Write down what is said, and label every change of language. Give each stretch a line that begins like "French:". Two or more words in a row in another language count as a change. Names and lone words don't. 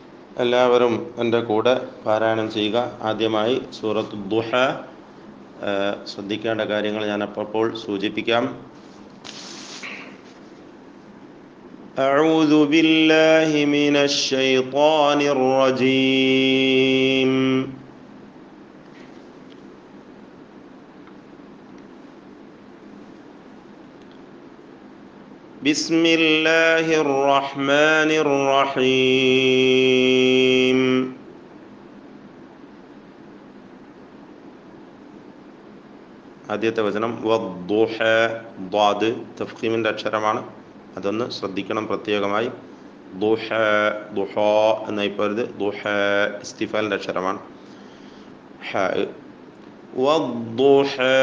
Malayalam: എല്ലാവരും എൻ്റെ കൂടെ പാരായണം ചെയ്യുക. ആദ്യമായി സൂറത്ത് ദുഹ ശ്രദ്ധിക്കേണ്ട കാര്യങ്ങൾ ഞാൻ അപ്പോൾ സൂചിപ്പിക്കാം.
Arabic: أعوذ بالله من الشيطان الرجيم. بسم الله الرحمن الرحيم.
Malayalam: ആദ്യത്തെ വചനം വദ്ദുഹ, ദ്വാദ് തഫ്ഖീമിൻ്റെ അക്ഷരമാണ്. അതൊന്ന് ശ്രദ്ധിക്കണം പ്രത്യേകമായി. ദുഹ, ദുഹാ എന്നായി പോരുത്. ദുഹ ഇസ്തിഫാലിൻ്റെ അക്ഷരമാണ്. ഹ, വദ്ദുഹ.